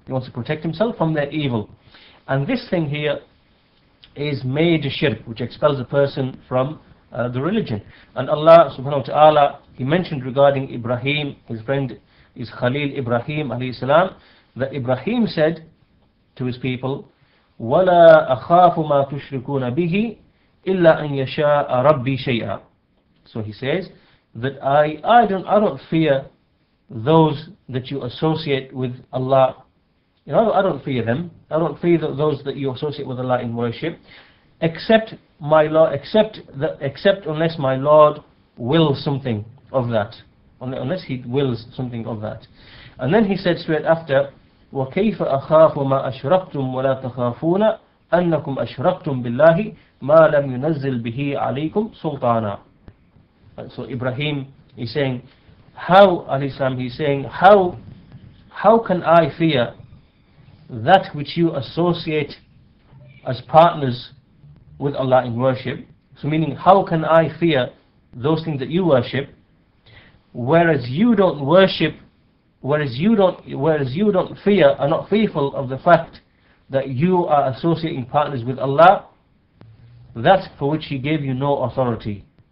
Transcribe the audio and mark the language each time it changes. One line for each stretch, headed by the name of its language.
English: He wants to protect himself from their evil. And this thing here is major shirk, which expels a person from the religion. And Allah subhanahu wa ta'ala, He mentioned regarding Ibrahim, his friend is Khalil Ibrahim alayhi salam, that Ibrahim said to his people,
Arabic: ولا أخاف ما تشركون به إلا أن يشاء ربي شيئا.
English: So he says that I don't fear those that you associate with Allah. You know, I don't fear them. I don't fear those that you associate with Allah in worship, except my Lord, except unless my Lord wills something of that, unless He wills something of that. And then he said straight after,
Arabic: وَكَيْفَ أَخَافُ مَا أَشْرَكْتُمْ وَلَا تَخَافُونَ أَنَّكُمْ أَشْرَكْتُمْ بِاللَّهِ مَا لَمْ يُنَزِّلْ بِهِ عَلَيْكُمْ سُلْطَانًا.
English: So Ibrahim is saying, how can I fear that which you associate as partners with Allah in worship? So meaning, how can I fear those things that you worship, whereas you don't worship, whereas you don't fear, are not fearful of the fact that you are associating partners with Allah, that for which He gave you no authority.